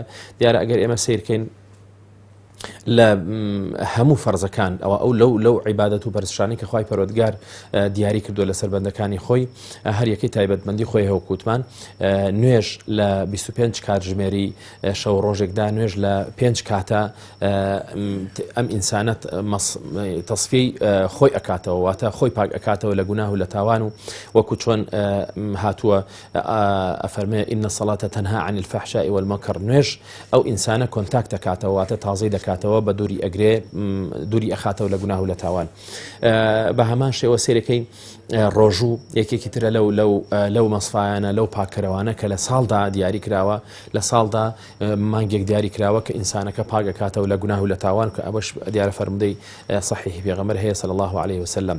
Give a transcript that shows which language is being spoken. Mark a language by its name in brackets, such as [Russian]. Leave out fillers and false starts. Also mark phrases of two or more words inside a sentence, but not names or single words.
[Central Kurdish] دیارە ئەگەر ئێمە سیرکەین لە هەموو فەرزەکان ئەو لەو عیبادەت و بەرزشانی کە خوای پەروەردگار دیاری کردووە لەسەر بەندەکانی خۆی هەر یەکەی تایبەتمەندی خۆی هەیە وکوتمان نوێژ لە 25 کاتژمێری شەو ڕۆژێکدا نوێژ لە 5 کاتە ئەم ئینسانەت تەصفیەی خۆی ئەکاتەوە واتە خۆی پاک ئەکاتەوە لە گوناه و لە تاوان و وەکو چۆن هاتووە ئەفەرمێ [Arabic] إن الصلاة تنهى عن الفحشاء والمنكر. [Central Kurdish] نوێژ ئەو ئینسانە کۆنتاکت دەکاتەوە واتە تازەی دەکاتەوە بە دووری ئەگرێ دووری ئەخاتەوە لە گوناه و لە تاوان. بە هەمان شێوە سێرەکەی ڕۆژوو یەکێکی ترە لەو مەسفایانە لەو پاکەرەوانە کە لە ساڵدا دیاری کراوە لە ساڵدا مانگێک دیاری کراوە کە ئینسانەکە پاکەکاتەوە لە گوناه و لە تاوان کە ئەوەش دیارە فەرمودەی صحیحی پێغەمبەر هەیە [Arabic] صلی الله عليه وسلم.